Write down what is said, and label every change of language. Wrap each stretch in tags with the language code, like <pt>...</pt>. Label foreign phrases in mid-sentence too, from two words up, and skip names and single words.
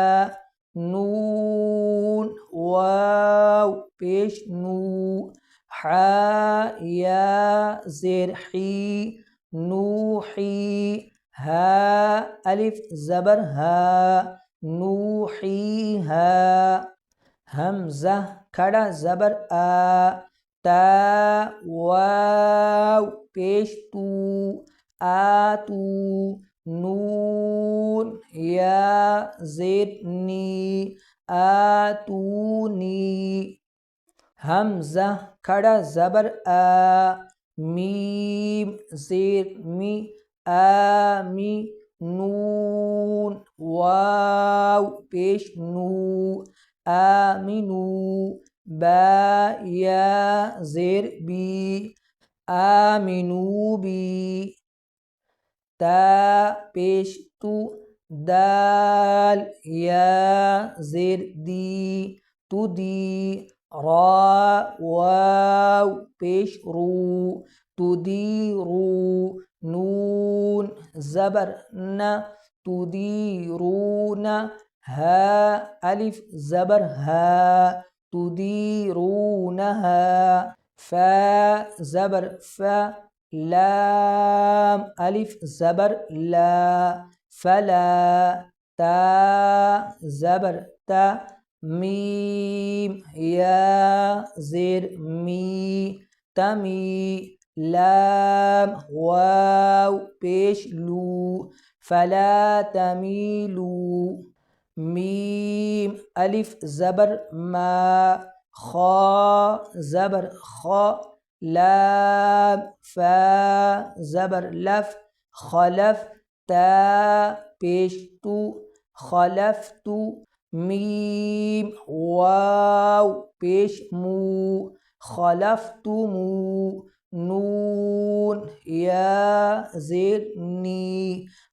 <ur>نون واو پیش نو، حا یا زیر حی، نوحی، ہا الف زبر ہا، نوحیہا، حمزہ کھڑا زبر آ، تا واو پیش تو، آتو، نون یا زیر نی، آتونی، حمزہ کھڑا زبر آ، میم زیر می، آمی، نون واو پیش نو، آمنو، با یا زیر بی، آمنو بی، تا پیش تو، دال یا زیر دی، تو دی، را واو پیش رو، تو دی رو، نون زبر نا، تو دی رون، ہا الف زبر ہا، تو دی رونہا، فا زبر فا، لام الف زبر لا، فلا، تا زبر تا، میم یا زیر می، تمی، لام واو پیش لو، فلا تمیلوا، میم الف زبر ما، خا زبر خا، لام فا زبر لف، خلف تا پیش تو، خلفت، میم واو پیش مو، خلفتمو، نون یا زیر نی،</ur>